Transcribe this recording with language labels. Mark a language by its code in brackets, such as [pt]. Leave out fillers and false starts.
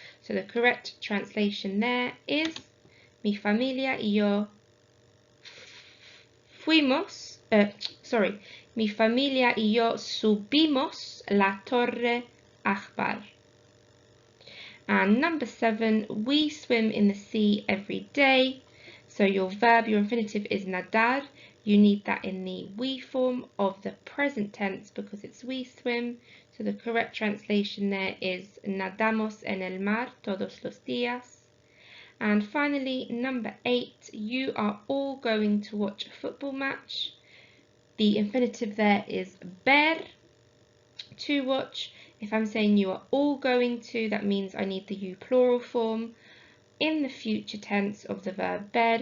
[en] So the correct translation there is [es] mi familia y yo mi familia y yo subimos la Torre Akbar. [en] And number 7, we swim in the sea every day. So your verb, your infinitive is nadar. You need that in the we form of the present tense because it's we swim. So the correct translation there is [es] nadamos en el mar todos los días. [en] And finally, number 8, you are all going to watch a football match. The infinitive there is ver, to watch. If I'm saying you are all going to, that means I need the you plural form in the future tense of the verb ver.